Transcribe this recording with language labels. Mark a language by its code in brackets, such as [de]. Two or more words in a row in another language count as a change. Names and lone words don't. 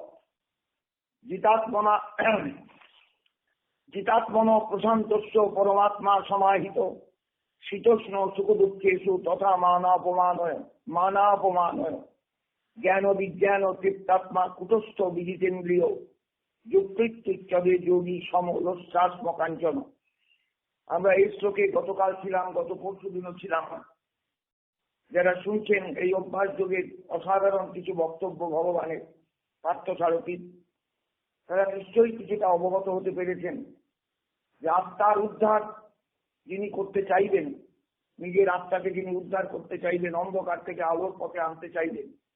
[sa] জিতাত্মনা জিতাত্মনো প্রশান্তস্য পরমাত্মা সমাহিত শীতোষ্ণ সুখ দুঃখেষু তথা মানাপমানয়। জ্ঞান বিজ্ঞান তৃপ্তাত্মা কুটস্থ বিজিতেন্দ্রিয় যুক্তিচ্ছদে যোগী সমলস্যাত্মকাঞ্চন। [bn] আমরা এই শ্লোকে গতকাল ছিলাম, গত পরশু দিনও ছিলাম। যারা শুনছেন এই অভ্যাস যোগের অসাধারণ কিছু বক্তব্য ভগবানের পার্থসারথীর, তারা নিশ্চয়ই কিছুটা অবগত হতে পেরেছেন যে আত্মার উদ্ধার যিনি করতে চাইবেন, নিজের আত্মাকে যিনি উদ্ধার করতে চাইবেন, অন্ধকার থেকে আলোর পথে আনতে চাইবেন,